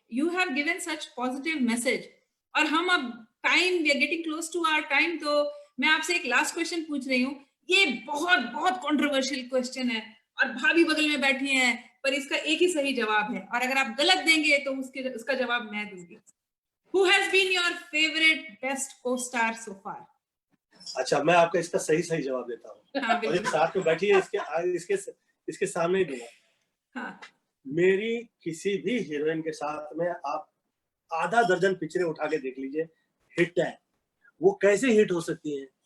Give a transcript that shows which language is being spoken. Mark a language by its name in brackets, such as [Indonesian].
[English] You have given such positive message. [Hindi] और हम अब [English] we are getting close to our time, [Hindi] तो मैं आपसे एक लास्ट क्वेश्चन पूछ रही हूँ। ये बहुत बहुत कंट्रोवर्शियल क्वेश्चन है और भाभी बगल में बैठी हैं, पर इसका एक ही सही जवाब है, और अगर आप गलत देंगे तो उसका जवाब मैं दूंगी। [English] Who has been your favorite best co-star so far? [Hindi] अच्छा, मैं आपका इसका सही जवाब देता हूँ। और एक साथ में बैठी है, इसके सामने ही दूंगा। हाँ। मेरी किसी भी हीरोइन के साथ में आप आधा दर्जन पिक्चरें उठा के देख लीजिए, हिट है। वो कैसे हिट हो सकती है?